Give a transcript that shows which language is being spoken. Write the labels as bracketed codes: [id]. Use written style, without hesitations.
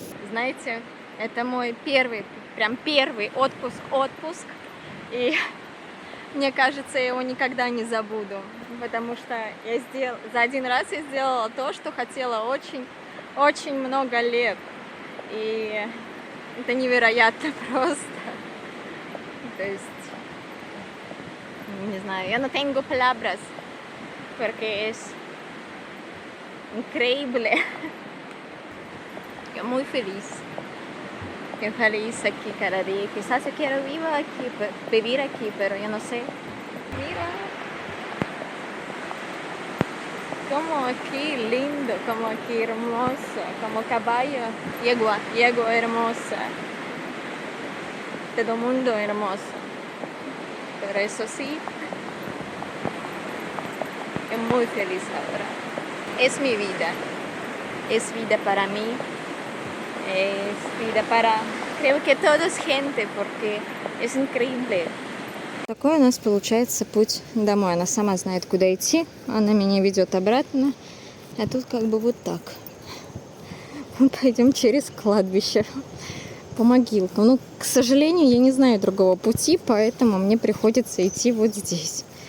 [ru] Знаете, это мой первый, прям первый отпуск. И мне кажется, я его никогда не забуду. Потому что за один раз я сделала то, что хотела очень много лет. И это невероятно просто. То есть, не знаю, [es] yo no tengo palabras, porque es increíble. Yo muy feliz. Estoy feliz aquí cada día. Quizás yo quiero vivir aquí, pero yo no sé. Mira. como aquí lindo, como aquí hermoso, como caballo, yegua hermosa. Todo mundo hermoso. Pero eso sí, muy feliz ahora. Es mi vida. Es vida para mí. Es vida para... Creo que todo es gente, porque es increíble. [ru] Такой у нас получается путь домой. Она сама знает, куда идти. Она меня ведет обратно. А тут как бы вот так. Мы пойдем через кладбище. По могилкам. Ну, к сожалению, я не знаю другого пути, поэтому мне приходится идти вот здесь.